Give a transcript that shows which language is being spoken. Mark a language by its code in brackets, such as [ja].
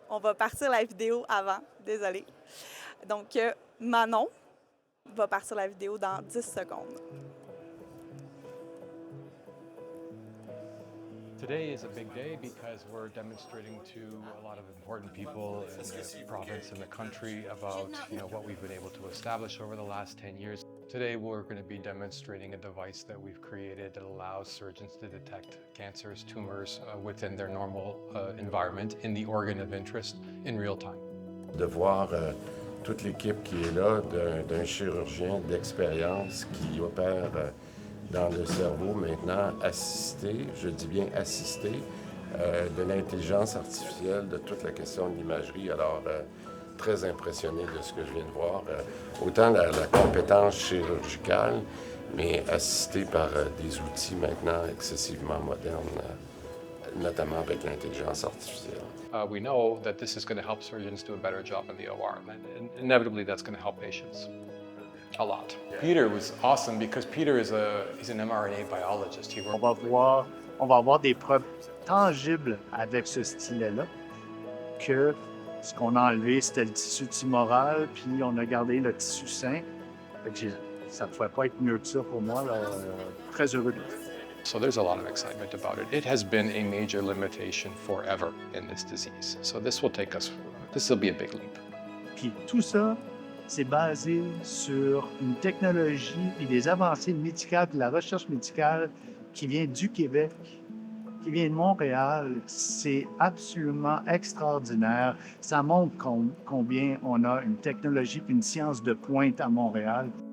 [fr] On va partir la vidéo avant. Désolée. Donc, Manon va partir la vidéo dans 10 secondes. [en] Today is a big day because we're demonstrating to a lot of important people in the province and the country about what we've been able to establish over the last 10 years. Today we're going to be demonstrating a device that we've created that allows surgeons to detect cancers, tumors within their normal environment in the organ of interest in real time. [fr] De voir toute l'équipe qui est là, d'un chirurgien d'expérience qui opère dans le cerveau maintenant, assisté, je dis bien assisté, de l'intelligence artificielle, de toute la question de l'imagerie. Alors, très impressionné de ce que je viens de voir. Autant la compétence chirurgicale, mais assisté par des outils maintenant excessivement modernes, notamment avec l'intelligence artificielle. [en] We know that this is going to help surgeons do a better job in the OR, and inevitably that's going to help patients a lot. Peter was awesome because Peter he's an mRNA biologist. [fr] On va avoir des preuves tangibles avec ce stylet-là que ce qu'on a enlevé, c'était le tissu tumoral, puis on a gardé le tissu sain. Ça ne pouvait pas être mieux que ça pour moi. Là, très heureux de ça. [en] So there's a lot of excitement about it. It has been a major limitation forever in this disease. So this will be a big leap. [fr] Puis tout ça, c'est basé sur une technologie et des avancées médicales, de la recherche médicale qui vient du Québec, qui vient de Montréal. C'est absolument extraordinaire. Ça montre combien on a une technologie et une science de pointe à Montréal.